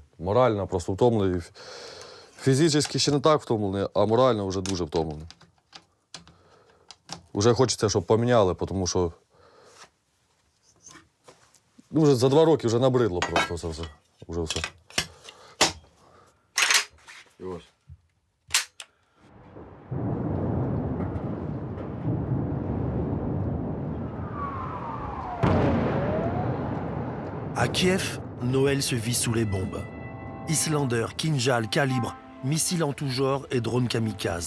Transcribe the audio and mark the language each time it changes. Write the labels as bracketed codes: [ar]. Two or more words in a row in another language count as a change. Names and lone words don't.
[uk] Морально просто втомлений. Фізично ще не так втомлений, а морально вже дуже втомлений. Уже хочеться, щоб поміняли, тому що вже за 2 роки вже набридло просто це все. Уже все. І ось. [fr] À Kiev, Noël se vit sous les bombes. Islander, Kinjal, Calibre, missiles en tout genre et drones kamikazes.